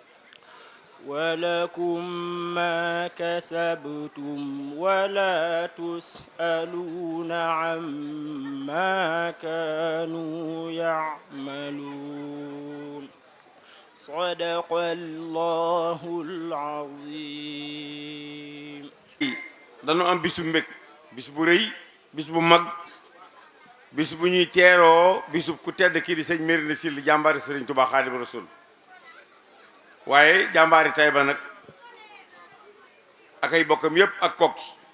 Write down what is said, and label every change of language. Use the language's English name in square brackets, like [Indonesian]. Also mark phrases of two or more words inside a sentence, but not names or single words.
[Arabic] ولكم ما كسبتم ولا تسألون عما كانوا يعملون صدق الله العظيم. [Wolof] dañu am bisu mbég bis bu rëy bis bu mag bis bu ñuy teeroo bisu ku tedd kii di sëñ Mérina Sylla jàmbaari sëriñ Tuubaa Xaadimu Rasuul waaye jàmbaari Tayba nag ak ay bokkam yépp ak kokki